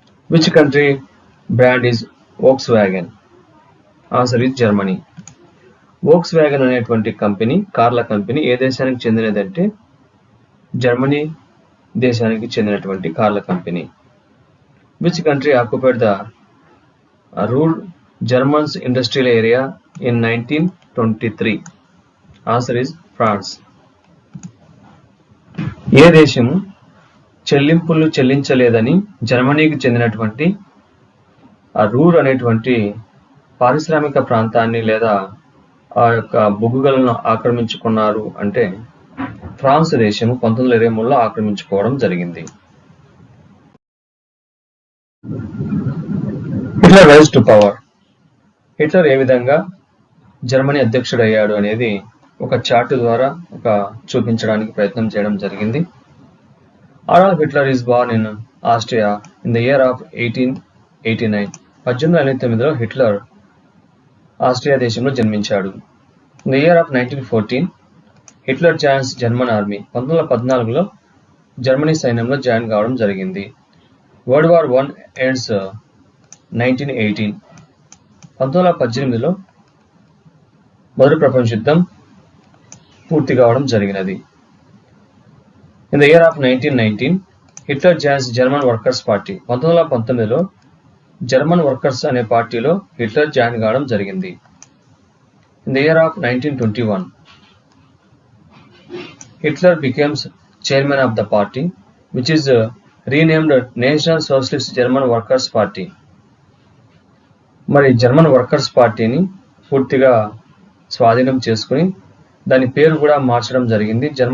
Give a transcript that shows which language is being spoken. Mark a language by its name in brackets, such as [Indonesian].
[English] Which country brand is Volkswagen? Answer is Germany. [Telugu] Volkswagen అనేటువంటి company, కార్ల company ఏ దేశానికి చెందినదంటే Germany దేశానికి చెందినటువంటి కార్ల company. [English] Which country occupied the ruled Germans industrial area in 1923? Answer is France. [Telugu] ఏ దేశం చెల్లింపులు చెల్లించలేదని జర్మనీకి చెందినటువంటి రూర్ అనేటువంటి పారిశ్రామిక ప్రాంతాన్ని లేదా ఆ యొక్క బొగ్గుగలను ఆక్రమించుకున్నారు అంటే ఫ్రాన్స్ దేశము 1923లో ఆక్రమించుకోవడం జరిగింది. Hitler [English] Rise to power. [Telugu] Hitler ఏ విధంగా జర్మనీ అధ్యక్షుడు అయ్యాడు అనేది ఒక చార్ట్ ద్వారా చూపించడానికి ప్రయత్నం చేయడం జరిగింది. [English] Adolf Hitler is born in Austria in the year of 1889. [Telugu] 1889లో Hitler Austria దేశంలో జన్మించాడు. [English] In the year of 1914, Hitler joins German army. [Telugu] 1914లో Germany సైన్యంలో జాయిన్ కావడం జరిగింది. [English] World war I ends 1918. [Telugu] 1918లో మొదటి ప్రపంచ యుద్ధం పూర్తి కావడం జరిగినది. [English] In the year of 1919, Hitler joins German workers party. [Telugu] 1919లో German workers అనే పార్టీలో హిట్లర్ జాయిన్ కావడం జరిగింది. [English] In the year of 1921, Hitler becomes chairman of the party, which is renamed National Socialist German Workers Party. [Telugu] మరి German workers పార్టీని పూర్తిగా స్వాధీనం చేసుకుని దాని పేరు కూడా మార్చడం జరిగింది.